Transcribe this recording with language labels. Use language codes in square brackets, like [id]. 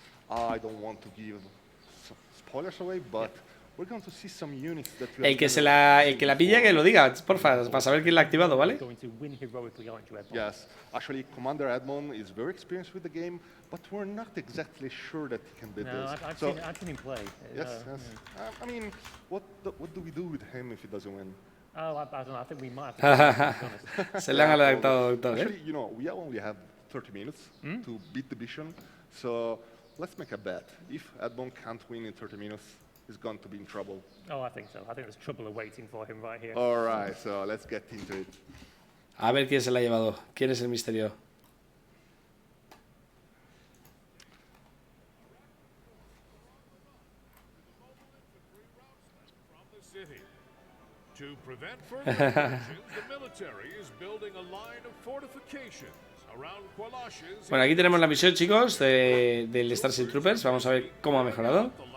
[en] I don't want to give spoilers away, but we're going to see some units that [es] el que la pilla que lo diga, porfa, para saber quién la ha activado, ¿vale? [en] Yes, actually Commander Edmond is very experienced with the game, but we're not exactly sure that he can do this. I've seen him play. Yes, yes. I mean, what do we do with him if he doesn't win? Oh, I don't know. I think we might have to. [es] Se le han adaptado, doctor, [en] Actually, you know, we only have 30 minutes to beat the mission, so let's make a bet. If Edmond can't win in 30 minutes, he's going to be in trouble. Oh, I think so. I think there's trouble awaiting for him right here. All right, so let's get into it. [es] A ver quién se la ha llevado. ¿Quién es el misterio? [en] To prevent further incursions, the military is building a line of fortifications around Qualashes. [es] Bueno, aquí tenemos la misión, chicos, del Starship Troopers. Vamos a ver cómo ha mejorado.